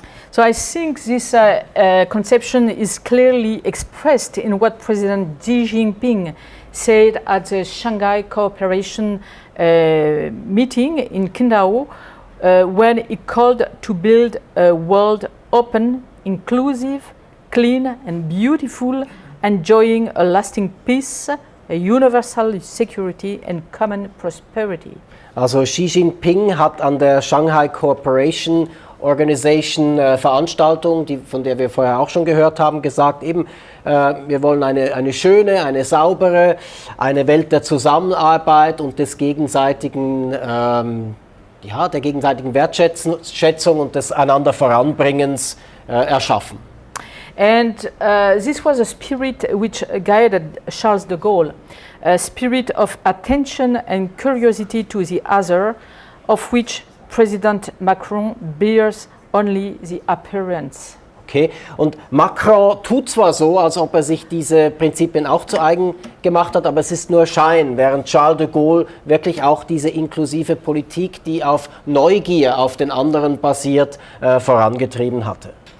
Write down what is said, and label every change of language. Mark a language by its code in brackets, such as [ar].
[en] So I think this conception is clearly expressed in what President Xi Jinping said at the Shanghai Cooperation meeting in Qingdao when he called to build a world open, inclusive, clean and beautiful, enjoying a lasting peace, a universal security and common prosperity. [de] Also Xi Jinping hat an der Shanghai Cooperation Organization Veranstaltung, von der wir vorher auch schon gehört haben, gesagt, eben, wir wollen eine schöne, eine saubere, eine Welt der Zusammenarbeit und des gegenseitigen, der gegenseitigen Wertschätzung und des einander Voranbringens erschaffen. [en] And this was a spirit which guided Charles de Gaulle, a spirit of attention and curiosity to the other, of which President Macron bears only the appearance. [de] Okay, und Macron tut zwar so, als ob er sich diese Prinzipien auch zu eigen gemacht hat, aber es ist nur Schein, während Charles de Gaulle wirklich auch diese inklusive Politik, die auf Neugier auf den anderen basiert, vorangetrieben hatte.